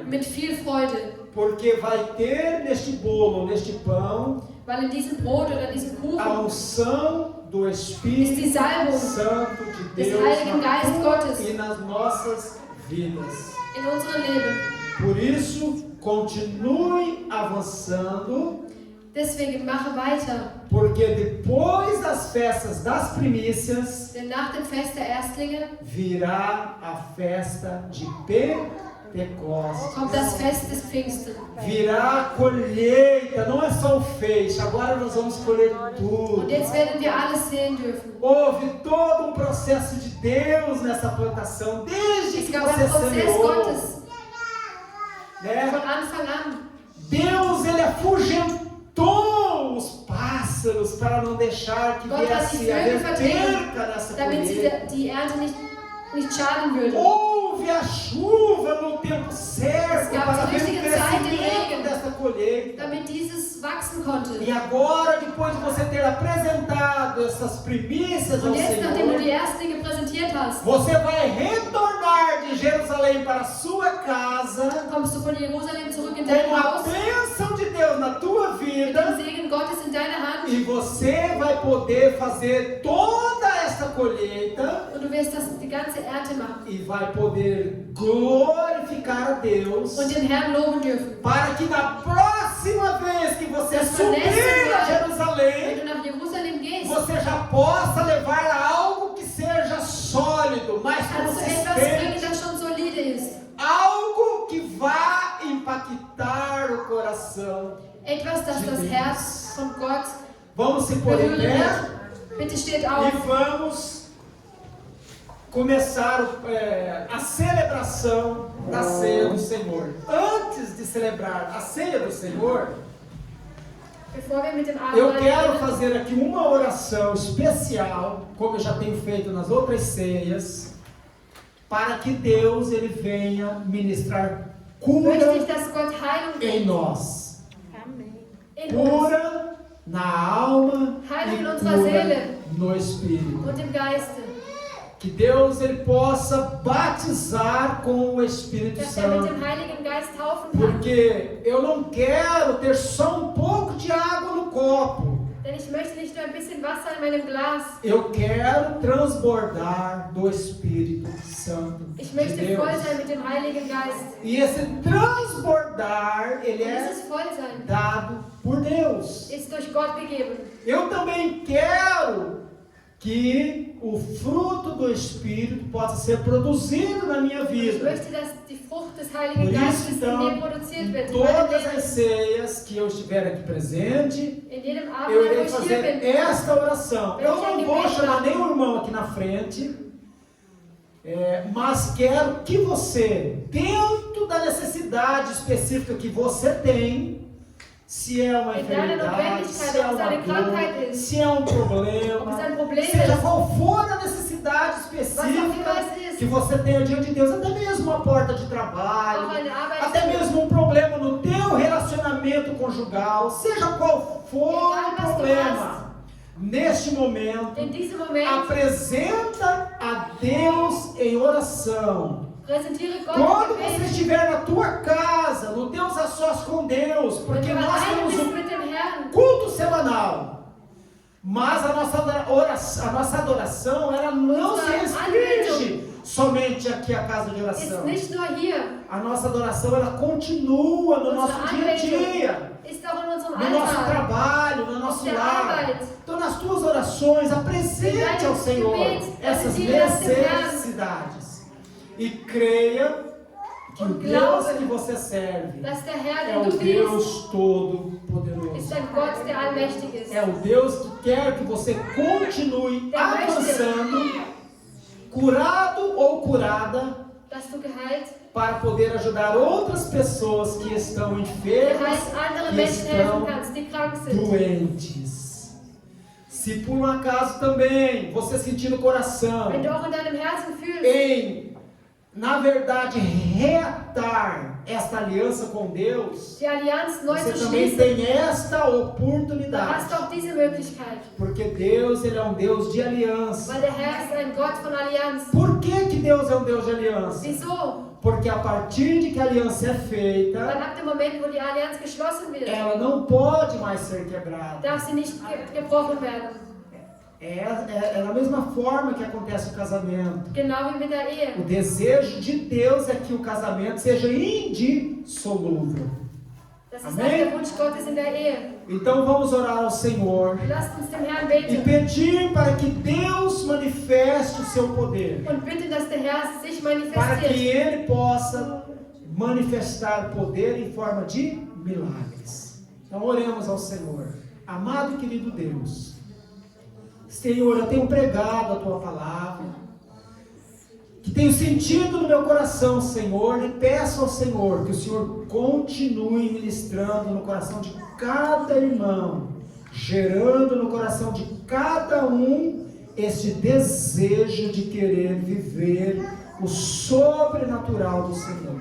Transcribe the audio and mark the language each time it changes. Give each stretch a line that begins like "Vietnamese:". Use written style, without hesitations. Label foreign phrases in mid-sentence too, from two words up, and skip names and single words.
German: mit viel Freude.
Portuguese: Porque vai ter neste bolo, neste pão,
German: Weil in diesem Brot oder diesem
Portuguese: a
German: Kuchen
Portuguese: unção do
German: ist die
Portuguese: Espírito
German: Salbung
Portuguese: Santo de
German: des
Portuguese: Deus
German: Heiligen
Portuguese: na
German: Geist
Portuguese: tua
German: Gottes.
Portuguese: e nas nossas vidas.
German: in unserem Leben.
Portuguese: Por isso, continue avançando,
German: Deswegen mache weiter,
Portuguese: porque depois das festas das primícias,
German: denn nach dem Fest der Erstlinge
Portuguese: virá a festa de Pentecostes.
German: kommt das Fest des Pfingsten.
Portuguese: Virá a colheita, não é só o feixe, agora nós vamos colher tudo.
German: Und jetzt werden wir alles sehen dürfen.
Portuguese: Houve todo um processo de Deus nessa plantação, desde
German: Es
Portuguese: que
German: gab
Portuguese: você
German: einen Prozess
Portuguese: semeou.
German: Gottes
Portuguese: Né?
German: von Anfang an.
Portuguese: Deus, ele afugentou os pássaros para não deixar que
German: Gott hat die
Portuguese: viesse a
German: Vögel
Portuguese: haver
German: vertrieben,
Portuguese: perca nessa
German: damit sie
Portuguese: colheita.
German: die Ernte nicht schaden würde.
Portuguese: Houve a chuva no tempo certo
German: Es gab
Portuguese: para
German: die
Portuguese: ver o
German: richtige Zeit, den
Portuguese: crescimento
German: Regen.
Portuguese: dessa colheita.
German: Damit dieses wachsen konnte.
Portuguese: E agora, depois de você ter apresentado essas primícias ao
German: Und jetzt, nachdem du die
Portuguese: Senhor,
German: Erstlinge präsentiert hast,
Portuguese: você vai retornar de Jerusalém para a sua casa
German: kommst du von Jerusalem zurück in dein
Portuguese: com a
German: Haus,
Portuguese: bênção de Deus na tua
German: mit dem
Portuguese: vida
German: Segen Gottes in deiner Hand.
Portuguese: e você vai poder fazer toda essa colheita
German: und du wirst die ganze Ernte machen
Portuguese: e vai poder glorificar a Deus,
German: und den Herrn loben dürfen.
Portuguese: para que na próxima vez que você
German: Das
Portuguese: subir
German: nächste
Portuguese: a
German: Mal,
Portuguese: Jerusalém,
German: wenn du nach Jerusalem gehst,
Portuguese: você já possa levar algo que seja sólido, mais
German: kannst du etwas bringen,
Portuguese: consistente,
German: das schon solide ist.
Portuguese: algo que vá impactar o coração.
German: Etwas, das das Herz von Gott
Portuguese: Vamos se pôr em
German: berühren
Portuguese: pé
German: wird. Bitte steht
Portuguese: e
German: auf.
Portuguese: vamos começar a celebração da ceia do Senhor. Antes de celebrar a ceia do Senhor,
German: Bevor wir mit dem
Portuguese: eu
German: Abendmahl
Portuguese: quero
German: beginnen,
Portuguese: fazer aqui uma oração especial, como eu já tenho feito nas outras ceias, para que Deus ele venha ministrar cura
German: möchte ich, dass Gott Heilung
Portuguese: em
German: bringt.
Portuguese: nós.
German: In uns
Portuguese: Cura na alma
German: Heilung in
Portuguese: e
German: unserer
Portuguese: cura
German: Seele
Portuguese: no espírito.
German: und im Geiste.
Portuguese: Que Deus ele possa batizar com o Espírito
German: Dass er mit
Portuguese: Santo.
German: dem Heiligen Geist taufen kann.
Portuguese: Porque eu não quero ter só um pouco de água no copo.
German: Denn ich möchte nicht nur ein bisschen Wasser in meinem Glas.
Portuguese: Eu quero transbordar do Espírito Santo
German: Ich
Portuguese: de
German: möchte voll
Portuguese: Deus.
German: sein mit dem Heiligen Geist.
Portuguese: E esse transbordar, ele
German: Und
Portuguese: é
German: dieses Vollsein
Portuguese: dado por Deus.
German: ist durch Gott gegeben.
Portuguese: Eu também quero que o fruto do Espírito possa ser produzido na minha
German: Ich
Portuguese: vida.
German: möchte, dass die Frucht des
Portuguese: Por
German: Heiligen
Portuguese: isso,
German: Geistes in
Portuguese: então,
German: mir produziert
Portuguese: em
German: wird. In meinem
Portuguese: todas as
German: Leben.
Portuguese: ceias que eu estiver aqui presente,
German: In jedem
Portuguese: eu
German: Abend, wo
Portuguese: irei
German: ich hier
Portuguese: fazer
German: bin.
Portuguese: esta oração. Eu não vou chamar nenhum irmão aqui na frente, mas quero que você, dentro da necessidade específica que você tem, se é uma enfermidade, se é uma dor, se é um
German: Ob es
Portuguese: problema,
German: ein Problem
Portuguese: seja
German: ist,
Portuguese: qual for a necessidade
German: was auch immer
Portuguese: específica
German: es ist,
Portuguese: que você tenha diante de Deus, até mesmo uma porta de
German: auch
Portuguese: trabalho,
German: eine
Portuguese: até
German: Arbeit,
Portuguese: mesmo um problema no teu relacionamento conjugal, seja qual for o problema, neste momento,
German: in diesem Moment
Portuguese: apresenta a Deus em oração.
German: präsentiere Gott
Portuguese: Quando
German: im
Portuguese: você
German: Gebet.
Portuguese: essa tua casa, no teus a sós com Deus,
German: Wenn
Portuguese: porque
German: du
Portuguese: nós
German: alleine
Portuguese: temos
German: bist
Portuguese: um
German: mit dem Herrn,
Portuguese: culto semanal. Mas a nossa adoração, ela não se restringe somente aqui à casa de
German: ist
Portuguese: oração.
German: nicht nur hier,
Portuguese: A nossa adoração, ela continua no nosso dia a dia,
German: ist auch in unserem
Portuguese: no nosso
German: Alltag.
Portuguese: trabalho, no nosso
German: Auf der
Portuguese: lar.
German: Arbeit.
Portuguese: Então, nas tuas orações, apresente ao Senhor essas necessidades. E creia que o Deus que você serve
German: Dass der Herr,
Portuguese: é
German: den
Portuguese: o
German: du dienst,
Portuguese: Deus Todo-Poderoso.
German: ist ein Gott, der allmächtig ist.
Portuguese: É o Deus que quer que você continue avançando, curado ou curada,
German: Dass du geheilt,
Portuguese: para poder ajudar outras pessoas que estão enfermas,
German: geheilt anderen
Portuguese: que
German: Menschen helfen
Portuguese: estão
German: kannst, die krank sind.
Portuguese: doentes. Se por um acaso também você sentir no coração
German: Wenn du auch in deinem Herzen fühlst,
Portuguese: em, na verdade, reatar esta aliança com Deus,
German: die Allianz neu
Portuguese: você
German: zu
Portuguese: também
German: schließen,
Portuguese: tem esta
German: dann
Portuguese: oportunidade.
German: hast du auch diese Möglichkeit.
Portuguese: Porque Deus, ele é um Deus de aliança.
German: Weil der Herr ist ein Gott von Allianz.
Portuguese: Por que Deus é um Deus de aliança?
German: Wieso?
Portuguese: Porque a partir de que a aliança é
German: Weil
Portuguese: feita,
German: ab dem Moment, wo die Allianz geschlossen wird,
Portuguese: ela não pode mais ser quebrada.
German: darf sie nicht gebrochen werden.
Portuguese: É da mesma forma que acontece o casamento.
German: Genau wie mit der Ehe.
Portuguese: O desejo de Deus é que o casamento seja indissolúvel.
German: Das ist auch
Portuguese: Amém?
German: der Wunsch Gottes in der Ehe.
Portuguese: Então vamos orar ao Senhor
German: Lasst uns dem Herrn
Portuguese: e
German: beten
Portuguese: pedir para que Deus manifeste o seu poder,
German: und bitten, dass der Herr sich
Portuguese: para
German: manifestiert.
Portuguese: que Ele possa manifestar poder em forma de milagres. Então oremos ao Senhor. Amado e querido Deus, Senhor, eu tenho pregado a Tua palavra, que tenho sentido no meu coração, Senhor, e peço ao Senhor que o Senhor continue ministrando no coração de cada irmão, gerando no coração de cada um este desejo de querer viver o sobrenatural do Senhor.